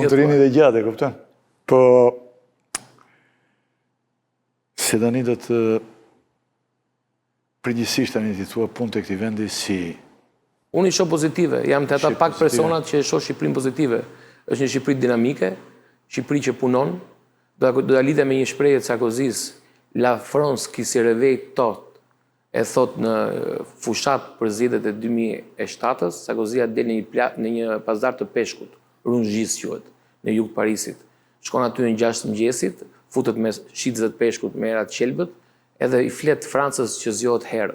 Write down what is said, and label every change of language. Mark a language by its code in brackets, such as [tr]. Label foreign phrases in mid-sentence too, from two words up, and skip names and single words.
[sq] Mund të rini dhe gjatë, e kupton? Po, se tani do të përgjithsisht tani ti thua punë të këtij vendi si... Unë i shoh pozitive, jam të ata pak personat që e shoh Shqipërinë pozitive. Është një Shqipëri dinamike, Shqipëri që punon, do ta lidhe me një shprehje të Sarkozys, [fr] la France qui se réveille tôt, [sq] e thot në fushat për zgjedhjet e 2007-s, Sarkozia del në një pazar të peshkut, Rungis quhet, në jug të Parisit. Shkon aty në 6 mëngjesit, futet me shitëzët peshkut me erat qelbët, edhe i flet Francës që zgjohet herët.